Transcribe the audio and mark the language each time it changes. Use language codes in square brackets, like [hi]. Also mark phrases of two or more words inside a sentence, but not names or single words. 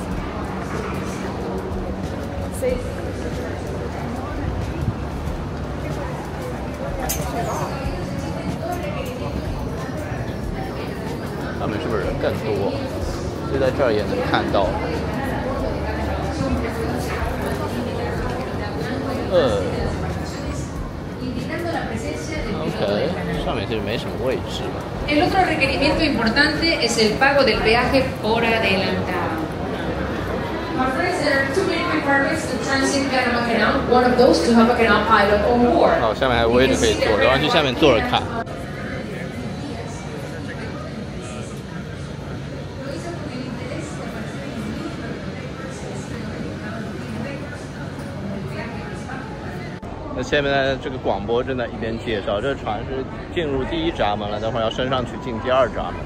[zh] 他们是不是人更多？就在这儿也能看到。OK， 上面其实没什么位置。 [es] El otro requerimiento importante es el pago del peaje por adelantado. [en] My friends, there are 2 main requirements to transit Panama Canal. One of those to have a canal pilot on board. [zh] 好，下面还有位置可以坐，然后去下面坐着看。那下面的这个广播正在一边介绍，这船是进入第1闸门了，待会儿要升上去进第2闸门。